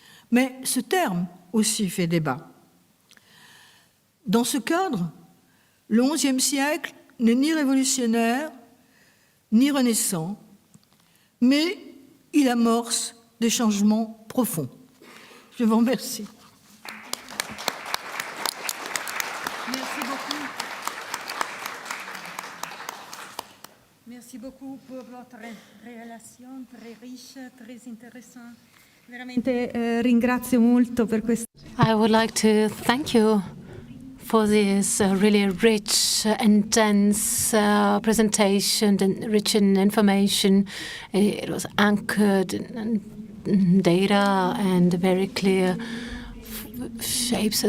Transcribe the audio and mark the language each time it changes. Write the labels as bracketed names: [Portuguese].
[French] Mais ce terme aussi fait débat. Dans ce cadre, le XIe siècle n'est ni révolutionnaire, ni renaissant, mais il amorce des changements profonds. Je vous remercie. Merci beaucoup. Merci beaucoup pour votre relation très riche, très intéressante. [Italian] Veramente ringrazio molto per questo. [English] I would like to thank you for this really rich and dense presentation, and rich in information. It was anchored in data and very clear shapes.